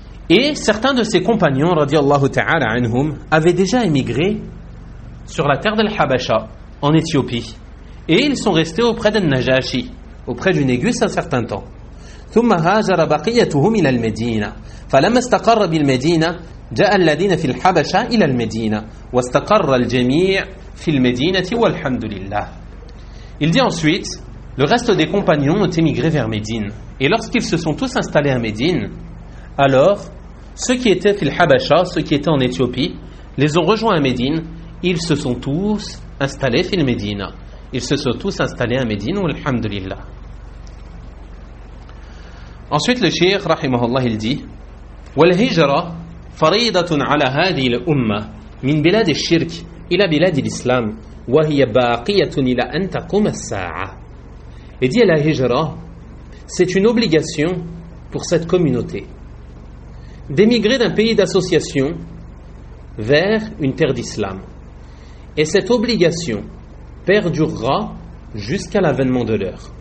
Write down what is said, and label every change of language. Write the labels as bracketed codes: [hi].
[fr] Et certains de ses compagnons, radiyallahu ta'ala anhum, avaient déjà émigré sur la terre del Habasha, en Éthiopie. Et ils sont restés auprès d'un Najashi, auprès du Négus un certain temps. [ar] ثُمَّ هَاجَرَ بَقِيَّتُهُمْ إِلَى الْمَدِينَ فَلَمَّ اسْتَقَرَّ بِالْمَدِينَ جاء الذين في الحبشة إلى المدينة واستقر الجميع في المدينة والحمد لله. [fr] Il dit ensuite, le reste des compagnons ont émigré vers Médine. Et lorsqu'ils se sont tous installés à Médine, alors ceux qui étaient fil Habasha, ceux qui étaient en Éthiopie, les ont rejoints à Médine. Ils se sont tous installés fil Médine. Ils se sont tous installés à Médine, walhamdulillah. Ensuite, le Cheikh, rahimahullah, il dit, [ar] والهجرة فريضة على هذه الأمة من بلاد الشرك إلى بلاد الإسلام وهي باقية إلى أن تقوم الساعة. [fr] Et dit la hijra, c'est une obligation pour cette communauté d'émigrer d'un pays d'association vers une terre d'islam. Et cette obligation perdurera jusqu'à l'avènement de l'heure.